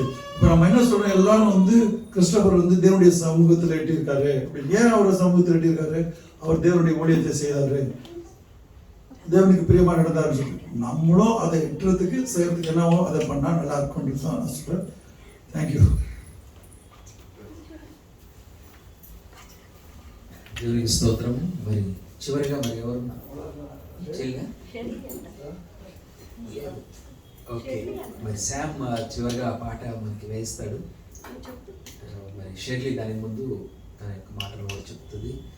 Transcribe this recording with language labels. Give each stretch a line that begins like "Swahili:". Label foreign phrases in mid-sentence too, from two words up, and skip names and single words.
Tamil: இப்போ நம்ம என்ன சொல்றோம், எல்லாரும் வந்து கிறிஸ்டோபர் வந்து தேவனுடைய சமூகத்தில் எட்டியிருக்காரு. ஏன் அவர் சமூகத்தில் எட்டியிருக்காரு? அவர் தேவனுடைய ஊழியத்தை செய்தாரு, தேவனுக்கு பிரியமாக நடந்தாருன்னு சொல்லி நம்மளும் அதை எட்டுறதுக்கு செய்யறதுக்கு என்னவோ அதை பண்ணால் நல்லா இருக்கும்னு தான் நான் சொல்கிறேன்.
English: thank you.
Telugu: దేవునికి స్తోత్రం. మరి చివరిగా మరి ఎవరు ఓకే, మరి శామ్ చివరిగా ఆ పాట మనకి వేస్తాడు. మరి షెర్లీ దాని ముందు తన యొక్క మాటలు కూడా చెప్తుంది.